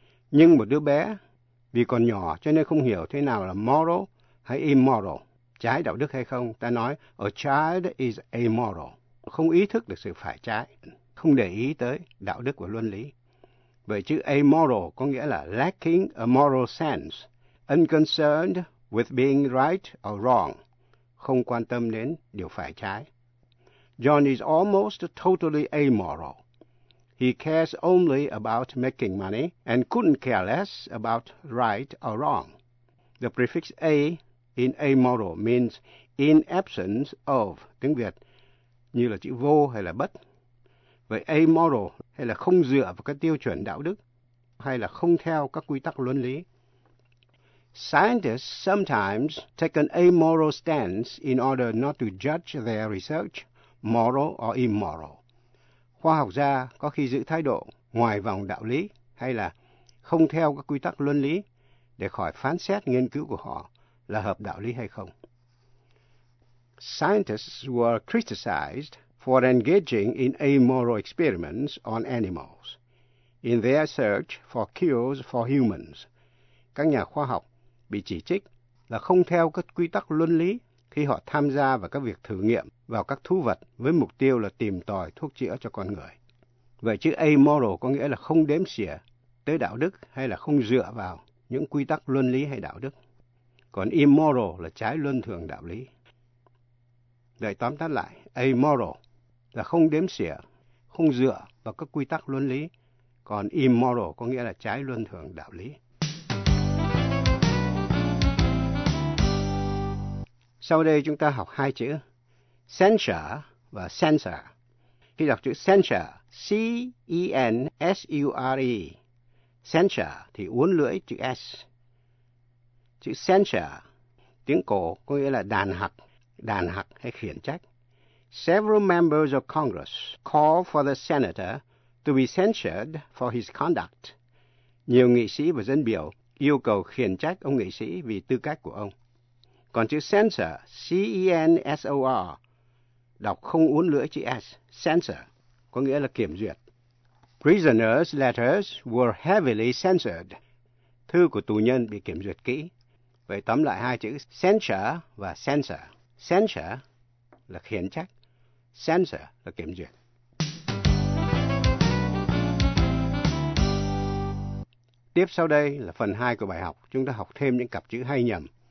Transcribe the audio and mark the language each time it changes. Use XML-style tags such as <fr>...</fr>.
<vi>Nhưng một đứa bé, vì còn nhỏ cho nên không hiểu thế nào là moral hay immoral, trái đạo đức hay không, ta nói,</vi> <en>a child is immoral,</en> <vi>không ý thức được sự phải trái, không để ý tới đạo đức và luân lý. Vậy chữ amoral có nghĩa là</vi> <en>lacking a moral sense, unconcerned with being right or wrong,</en> <vi>không quan tâm đến điều phải trái.</vi> <en>John is almost totally amoral. He cares only about making money and couldn't care less about right or wrong. The prefix A in amoral means in absence of,</en> <vi>tiếng Việt, như là chữ vô hay là bất. Vậy amoral hay là không dựa vào các tiêu chuẩn đạo đức, hay là không theo các quy tắc luân lý.</vi> <en>Scientists sometimes take an amoral stance in order not to judge their research moral or immoral.</en> <vi>Khoa học gia có khi giữ thái độ ngoài vòng đạo lý hay là không theo các quy tắc luân lý để khỏi phán xét nghiên cứu của họ là hợp đạo lý hay không.</vi> <en>Scientists were criticized for engaging in amoral experiments on animals in their search for cures for humans.</en> <vi>Các nhà khoa học bị chỉ trích là không theo các quy tắc luân lý khi họ tham gia vào các việc thử nghiệm vào các thú vật với mục tiêu là tìm tòi thuốc chữa cho con người. Vậy chữ amoral có nghĩa là không đếm xỉa tới đạo đức hay là không dựa vào những quy tắc luân lý hay đạo đức. Còn immoral là trái luân thường đạo lý. Để tóm tắt lại, amoral là không đếm xỉa, không dựa vào các quy tắc luân lý. Còn immoral có nghĩa là trái luân thường đạo lý. Sau đây chúng ta học hai chữ censure và censor. Khi đọc chữ censure, C-E-N-S-U-R-E, censure thì uốn lưỡi chữ S. Chữ censure, tiếng cổ có nghĩa là đàn hặc hay khiển trách.</vi> <en>Several members of Congress call for the senator to be censured for his conduct.</en> <vi>Nhiều nghị sĩ và dân biểu yêu cầu khiển trách ông nghị sĩ vì tư cách của ông. Còn chữ censor, C-E-N-S-O-R, đọc không uốn lưỡi chữ S, censor, có nghĩa là kiểm duyệt.</vi> <en>Prisoners' letters were heavily censored.</en> <vi>Thư của tù nhân bị kiểm duyệt kỹ. Vậy tóm lại hai chữ censure và censor. Censure là khiển trách, censor là kiểm duyệt. Tiếp sau đây là phần 2 của bài học. Chúng ta học thêm những cặp chữ hay nhầm.</vi>